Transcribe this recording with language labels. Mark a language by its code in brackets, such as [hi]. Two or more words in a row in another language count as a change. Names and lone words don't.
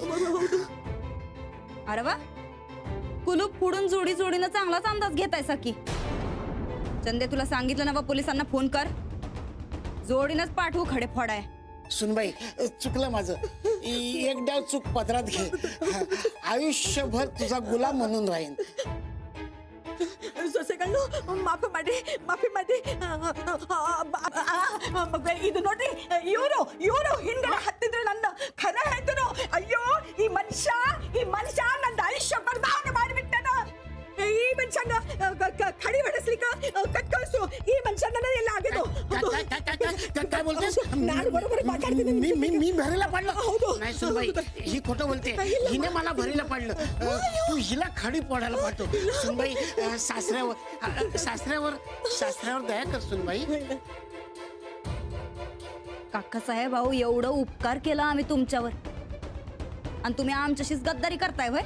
[mr] अरे वा कुलूप फोडून जोडी जोडीनं चांगलाच अंदाज घेतायसा की. चंदे तुला सांगितलं ना बा पोलिसांना फोन कर. जोडीनच पाठवू खडे फोडाय. सुनबाई चुकलं माझं. एक डाव चूक पदरात घे. आयुष्यभर तुझा गुलाम म्हणून राहीन. [kn] ಸೊಸೆಗಳು ಮಾಫಿ ಮಾಡಿ ಮಾಫಿ ಮಾಡಿ. ಇದು ನೋಡ್ರಿ ಇವರು ಹಿಂದೆ ಹತ್ತಿದ್ರು ನನ್ನ ಖರ ಹೇಳ್ತನು. ಅಯ್ಯೋ ಈ ಮನುಷ್ಯ ನನ್ನ ಆಯುಷ್ಯ ಬರ್ದಾವಣೆ ಮಾಡಿಬಿಟ್ಟನ. ಈ ಮನುಷ್ಯನ ಖಡಿ ಹೊಡೆಸ್ಲಿಕ್ಕೆ ಕಟ್ ಕಳಿಸು. ಈ ಮನುಷ್ಯನ ಎಲ್ಲ ಆಗಿದ್ದು. [mr] काय बोलतेस. [kn] ನಾನು बरोबर ಮಾತಾಡ್ತೀನಿ. [mr] मी भरीला पाडलं. हौदो. नाही सुनबाई ही खोटं बोलते. हिने मला भरीला पाडलं. तू हिला खडी फोडायला पाठव. सुनबाई सासऱ्यावर दया कर सुनबाई. काका साहेब अहो एवढं उपकार केला आम्ही तुमच्यावर आणि तुम्ही आमच्याशीच गद्दारी करताय व्हय.